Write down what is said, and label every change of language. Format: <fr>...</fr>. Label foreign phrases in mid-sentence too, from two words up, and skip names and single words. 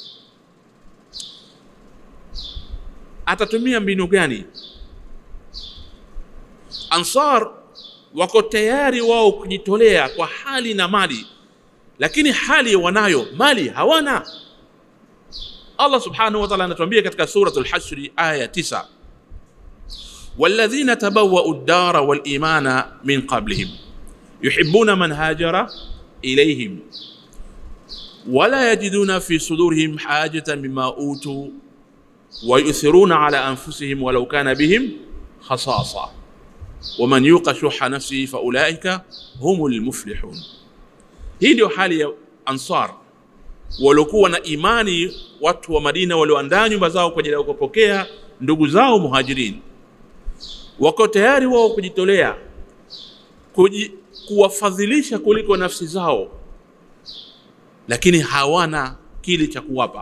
<sw>Atatumia mbinu gani? Ansar wako tayari wao kujitolea kwa hali na mali, lakini hali wanayo, mali hawana.</sw> <ar>الله سبحانه وتعالى</ar> <sw>anatuambia katika suratul Hashr aya 9,</sw> <ar>والذين تبوءوا الدار والإيمان من قبلهم يحبون من هاجر إليهم ولا يجدون في صدورهم حاجة مما أوتوا ويؤثرون على أنفسهم ولو كان بهم خصاصة ومن يوق شح نفسه فأولئك هم المفلحون.</ar> <sw>Hii ndio hali ya ansar waliokuwa na imani, watu wa Madina walioandaa nyumba zao kwa ajili ya kupokea ndugu zao muhajirin. Wako tayari wao kujitolea, kuwafadhilisha kuliko nafsi zao, lakini hawana kile cha kuwapa.</sw>